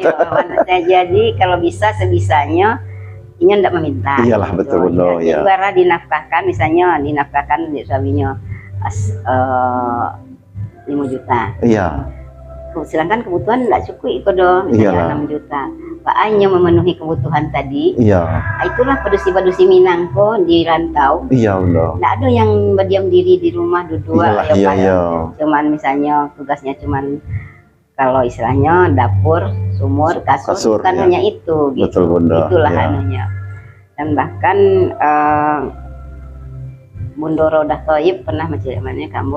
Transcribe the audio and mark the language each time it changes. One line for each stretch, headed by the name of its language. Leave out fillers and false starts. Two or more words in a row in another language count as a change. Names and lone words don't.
Indonesian: Nah, jadi kalau bisa sebisanya ini ndak meminta. Iyalah, betul, Bunda, Jadi iya. bara dinafkahkan, misalnya dinafkahkan di suaminya 5 juta. Iya. Sedangkan kebutuhan ndak cukup itu dong, Iyalah. misalnya 6 juta. Pak hanya memenuhi kebutuhan tadi. Iya.
Minangkabau: Itulah padusi-padusi Minang kok di rantau.
Indonesian: Iya, Bunda. Nggak ada yang berdiam diri di rumah duduk. Iyalah, iya. Cuman misalnya tugasnya cuman kalau istilahnya dapur, sumur, kasur, bukan iya. hanya itu gitu. Betul, Bunda. Itulah Iya. anunya. Dan bahkan Bunda Rodah Thoyib pernah menceritakannya kamu,